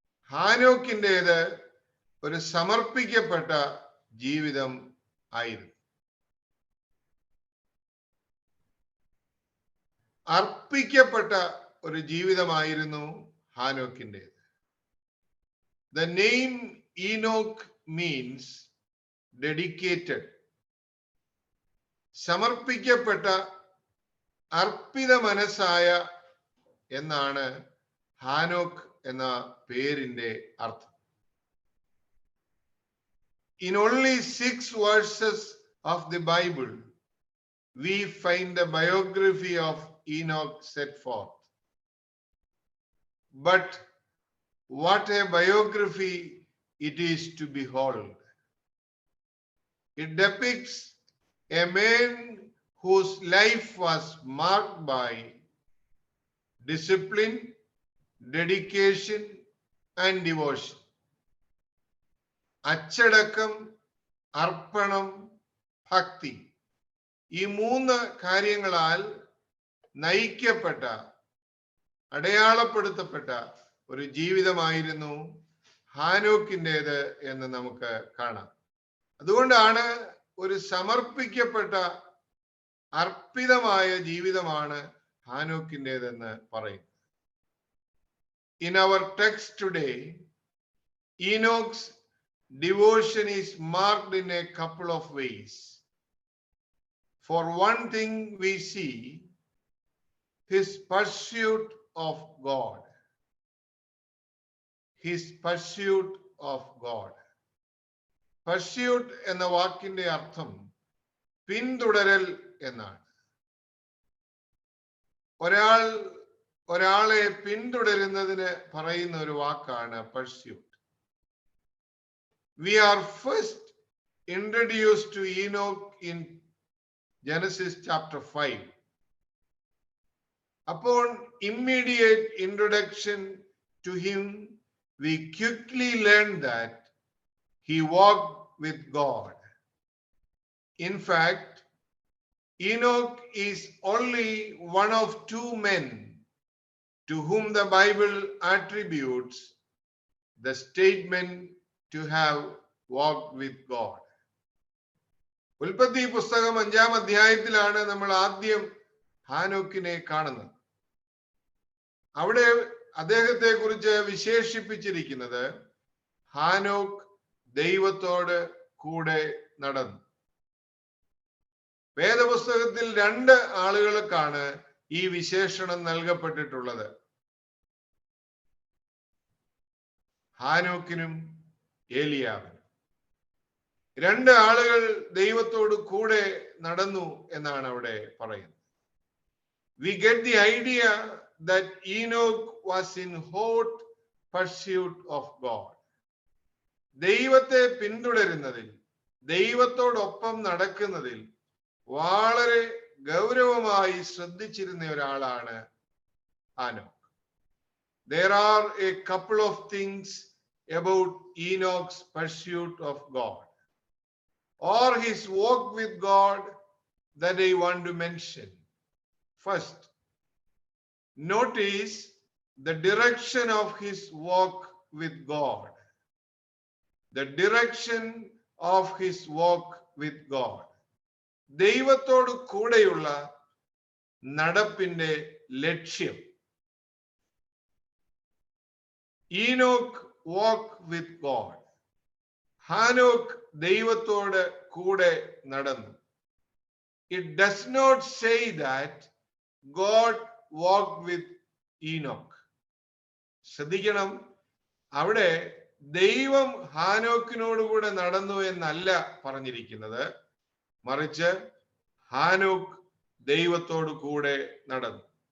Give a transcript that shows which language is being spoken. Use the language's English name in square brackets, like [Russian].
[Malayalam] ഹാനോക്കിൻ്റെത് ഒരു സമർപ്പിക്കപ്പെട്ട ജീവിതം ആയിരുന്നു. അർപ്പിക്കപ്പെട്ട ഒരു ജീവിതമായിരുന്നു ഹാനോക്കിൻ്റെത്. [English] The name Enoch means dedicated. [Malayalam] സമർപ്പിക്കപ്പെട്ട, അർപ്പിത മനസ്സായ എന്നാണ് ഹാനോക്ക് എന്ന പേരിന്റെ അർത്ഥം. [English] In only 6 verses of the Bible, we find the biography of Enoch set forth. But what a biography it is to behold. It depicts a man whose life was marked by discipline, dedication, and devotion. [Malayalam] അച്ചടക്കം, അർപ്പണം, ഭക്തി, ഈ 3 കാര്യങ്ങളാൽ നയിക്കപ്പെട്ട, അടയാളപ്പെടുത്തപ്പെട്ട ഒരു ജീവിതമായിരുന്നു ഹാനോക്കിൻ്റെത് എന്ന് നമുക്ക് കാണാം. അതുകൊണ്ടാണ് ഒരു സമർപ്പിക്കപ്പെട്ട, അർപ്പിതമായ ജീവിതമാണ് ഹാനോക്കിൻ്റെതെന്ന് പറയുന്നത്. [English] In our text today, Enoch's devotion is marked in a couple of ways. For one thing, we see his pursuit of God. His pursuit of God. [Malayalam] Pursuit എന്ന വാക്കിന്റെ അർത്ഥം പിന്തുടരൽ എന്നാണ്. ഒരാളെ പിന്തുടരുന്നതിന് പറയുന്ന ഒരു വാക്കാണ് pursuit. [English] We are first introduced to Enoch in Genesis chapter 5. Upon immediate introduction to him, we quickly learn that he walked with God. In fact, Enoch is only one of 2 men to whom the Bible attributes the statement to have walked with God. [Malayalam] ഉൽപ്പത്തി പുസ്തകം 5-ാം അധ്യായത്തിലാണ് നമ്മൾ ആദ്യം ഹാനോക്കിനെ കാണുന്നത്. അവിടെ അദ്ദേഹത്തെ കുറിച്ച് വിശേഷിപ്പിച്ചിരിക്കുന്നത് ഹാനോക്ക് ദൈവത്തോട് കൂടെ നടന്നു. വേദപുസ്തകത്തിൽ 2 ആളുകൾക്കാണ് ഈ വിശേഷണം നൽകപ്പെട്ടിട്ടുള്ളത്, ഹാനോക്കിനും ഏലിയാവിനും. 2 ആളുകൾ ദൈവത്തോട് കൂടെ നടന്നു എന്നാണ് അവിടെ പറയുന്നത്. [English] We get the idea that Enoch was in hot pursuit of God. [Malayalam] ദൈവത്തെ പിന്തുടരുന്നതിൽ, ദൈവത്തോടൊപ്പം നടക്കുന്നതിൽ വളരെ ഗൗരവമായി ശ്രദ്ധിച്ചിരുന്ന ഒരാളാണ് ഹാനോക്ക്. [English] There are a couple of things about Enoch's pursuit of God or his walk with God that I want to mention. First, notice the direction of his walk with God. The direction of his walk with God. [Malayalam] ദൈവത്തോട് കൂടെയുള്ള നടപ്പിന്റെ ലക്ഷ്യം. ഈനോക്ക് [English] walk with God. [Malayalam] ഹാനോക്ക് ദൈവത്തോട് കൂടെ നടന്നു. [English] It does not say that God walked with Enoch. [Malayalam] ശ്രദ്ധിക്കണം, അവിടെ ദൈവം ഹാനോക്കിനോടുകൂടെ നടന്നു എന്നല്ല പറഞ്ഞിരിക്കുന്നത്, മറിച്ച് ഹാനോക്ക് ദൈവത്തോട് കൂടെ നടന്നു.